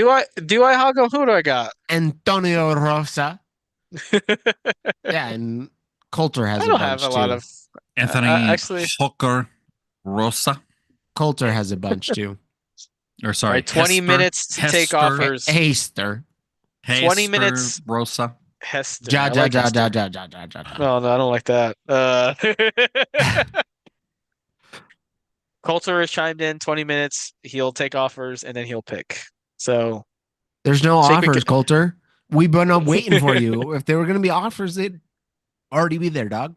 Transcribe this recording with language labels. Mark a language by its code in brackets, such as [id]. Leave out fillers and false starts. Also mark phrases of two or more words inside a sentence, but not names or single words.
[en] do I hog him? Who do I got? Antonio Rosa. I Yeah, and Coulter has a don't have a bunch lot too. of Anthony actually. Hooker Rosa. Coulter has a bunch too. Or All sorry, right, 20 minutes to take offers. Haster. 20 Hester minutes. Rosa. Hester. Ja I ja like ja ja Hester. ja ja ja ja. No, no, I don't like that. Coulter has chimed in 20 minutes. He'll take offers and then he'll pick. So There's no sacred. offers, Coulter. We've been up waiting for you. If there were gonna be offers, they'd already be there, dog.